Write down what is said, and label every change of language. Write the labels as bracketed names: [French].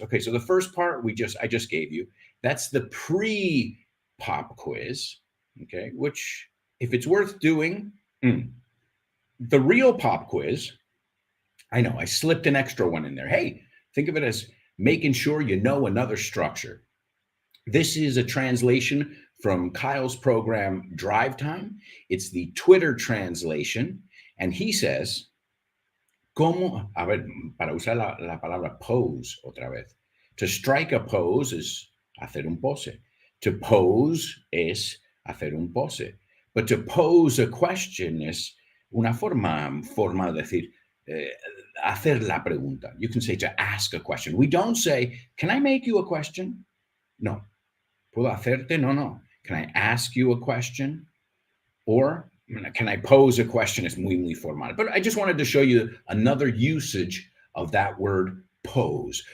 [English] Okay, so the first part I just gave you. That's the pre-pop quiz, okay, which, if it's worth doing, the real pop quiz, I know, I slipped an extra one in there. Hey, think of it as making sure you know another structure. This is a translation from Kyle's program, Drive Time. It's the Twitter translation. And he says, ¿cómo? [Spanish] A ver, para usar la palabra pose otra vez. [English] To strike a pose is [Spanish] hacer un pose. [English] To pose [Spanish] es hacer un pose. [English] But to pose a question [Spanish] es una forma de decir, hacer la pregunta. [English] You can say to ask a question. We don't say, can I make you a question? No. [Spanish] ¿Puedo hacerte? [English] No. Can I ask you a question? Or can I pose a question? It's [Spanish] muy formal. [English] But I just wanted to show you another usage of that word pose.